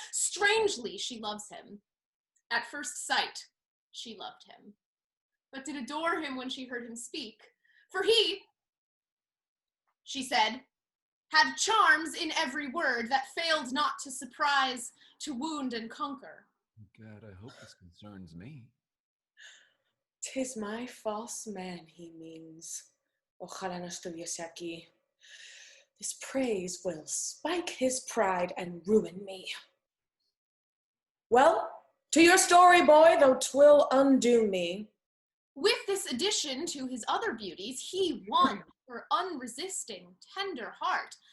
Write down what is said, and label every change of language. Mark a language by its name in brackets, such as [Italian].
[English] Strangely, she loves him. At first sight, she loved him, but did adore him when she heard him speak. For he, she said, had charms in every word that failed not to surprise, to wound and conquer. God, I hope this concerns me. 'Tis my false man he means. [Spanish] Ojalá no estuviese aquí. [English] This praise will spike his pride and ruin me. Well, to your story, boy, though 'twill undo me. With this addition to his other beauties, he won her unresisting, tender heart.